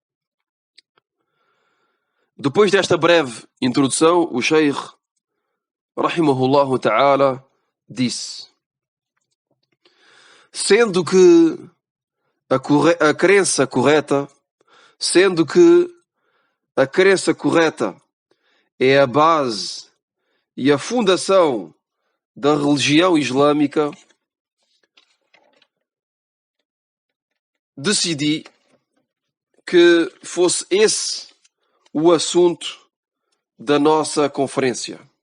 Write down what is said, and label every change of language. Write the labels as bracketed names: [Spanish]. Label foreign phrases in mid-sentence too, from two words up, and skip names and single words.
[Portuguese] Depois desta breve introdução, o Sheikh, [Arabic] رحمه الله تعالى, [Portuguese] disse: sendo que a crença correta é a base e a fundação da religião islâmica, decidi que fosse esse o assunto da nossa conferência.